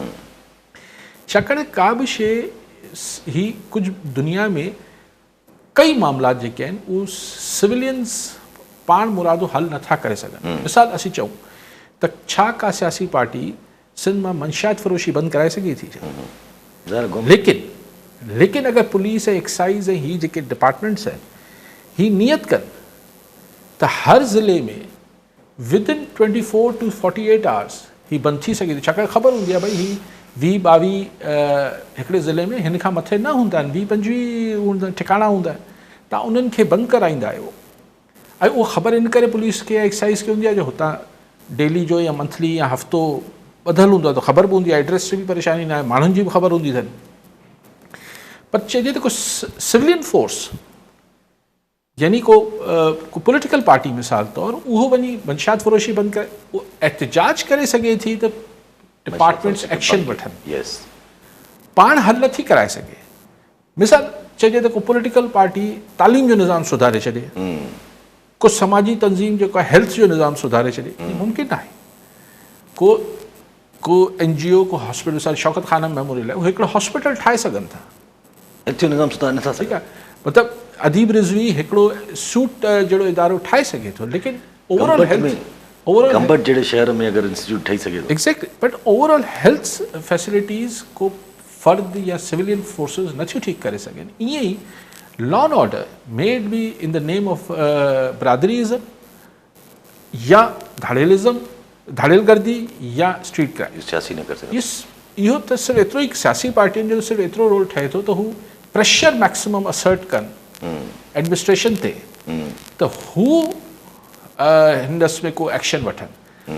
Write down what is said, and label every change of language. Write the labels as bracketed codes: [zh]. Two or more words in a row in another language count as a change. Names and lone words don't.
[sd] छाकाणि का बि शइ ही कुझु दुनिया में कई मामला जेके आहिनि उहे सिविलियंस पाण मुरादो हल नथा करे सघनि। मिसाल असीं चऊं त छा का सियासी पार्टी सिंध मां मंशियात फ़रोशी बंदि कराए सघे थी? लेकिन अगरि पुलिस ऐं एक्साइज़ ऐं ही जेके डिपार्टमेंट्स आहिनि ही नियत कनि त हर ज़िले में [en] within 24 to 48 hours [sd] ही बंदि थी सघे थी। छाकाणि ख़बर हूंदी आहे भई ही 20-22 हिकिड़े ज़िले में हिन खां मथे न हूंदा आहिनि, 20-25 ठिकाणा हूंदा आहिनि, तव्हां उन्हनि खे बंदि कराईंदा आहियो। ऐं उहो ख़बर इन करे पुलिस खे या एक्साइज़ खे हूंदी आहे जो हुतां डेली जो या मंथली या हफ़्तो ॿधलु हूंदो आहे त ख़बर बि हूंदी आहे, एड्रेस जी बि परेशानी न आहे, माण्हुनि जी बि ख़बर हूंदी अथनि। पर चइजे त को [en] civilian force [sd] यानी को [en] political party [sd] मिसाल तौरु उहो वञी मंशियात फ़रोशी बंदि करे उहो एहतिजाज करे सघे थी त डिपार्टमेंट्स एक्शन वठनि, पाण हल नथी कराए सघे। मिसाल चइजे त को [en] political party [sd] तालीम जो निज़ाम सुधारे छॾे, को समाजी तंज़ीम जेको आहे हेल्थ जो निज़ाम सुधारे छॾे, मुमकिन आहे। को NGO को हॉस्पिटल, मिसाल शौकत खानम मेमोरियल आहे, उहे हिकिड़ो हॉस्पिटल ठाहे सघनि था। निज़ाम सुधारे नथा सघनि। ठीकु आहे, मतिलबु अदीब रिज़वी हिकिड़ो सूट जहिड़ो इदारो ठाहे सघे थो, लेकिन ओवरऑल गंबट जहिड़े शहर में अगरि इंस्टीट्यूट ठही सघे थो। [en] Exactly, but overall health facilities [sd] को फ़र्द या [en] civilian forces [sd] नथियूं ठीकु करे सघनि। ईअं ई [en] law and order maybe in the name of biradarism या धाड़ेलिज़म, धाड़ेलगर्दी या street crime. [sd] सियासी न करे सघे। इहो त सिर्फ़ु एतिरो ई सियासी पार्टियुनि जो सिर्फ़ु एतिरो रोल ठहे थो त हू [en] pressure maximum assert [sd] कनि एडमिनिस्ट्रेशन ते त हू हिन में को एक्शन वठनि।